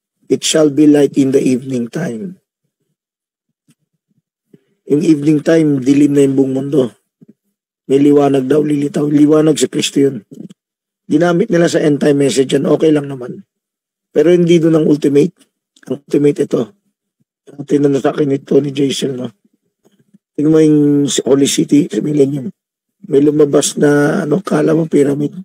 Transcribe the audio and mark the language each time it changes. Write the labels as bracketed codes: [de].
[en] It shall be light in the evening time. [tl] Yung evening time, dilim na yung buong mundo. May liwanag daw, lilitaw. Liwanag si Kristo yun. Ginamit nila sa end time message yan, okay lang naman. Pero hindi doon ang ultimate. Ang ultimate ito. Ang tinanong sa akin ito ni Jason, no? Tingnan mo yung Holy City sa Millennium. May lumabas na, kala mo pyramid.